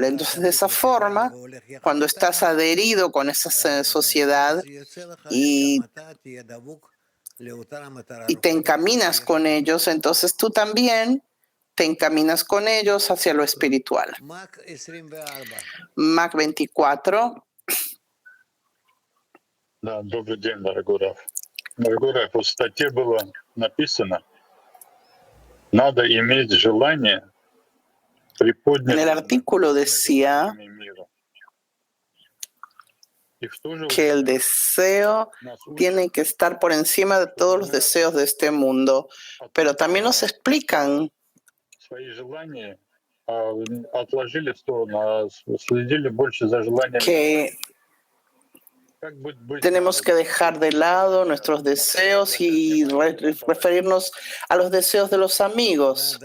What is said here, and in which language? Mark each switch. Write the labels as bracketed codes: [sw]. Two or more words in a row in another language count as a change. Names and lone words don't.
[es] Entonces, de esa forma, cuando estás adherido con esa sociedad y te encaminas con ellos, entonces tú también te encaminas con ellos hacia lo espiritual. Mac 24. [ru] Да, добрый день, дорогой Раф. Дорогой Раф, в статье было написано, надо иметь желание приподнять [es] en el artículo decía que el deseo tiene que estar por encima de todos los deseos de este mundo, pero también nos explican que tenemos que dejar de lado nuestros deseos y referirnos a los deseos de los amigos.